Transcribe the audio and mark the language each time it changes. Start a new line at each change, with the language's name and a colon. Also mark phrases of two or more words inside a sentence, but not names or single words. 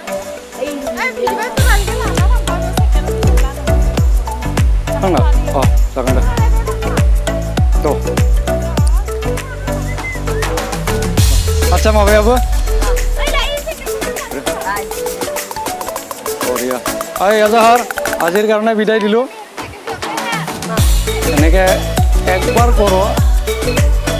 Bodo: थांना जागोन दे थ' आदसा माबायाबो बरिया
Assamese: আজাহাৰ আজিৰ কাৰণে বিদায় দিলোঁ এনেকৈ একবাৰ কৰোঁ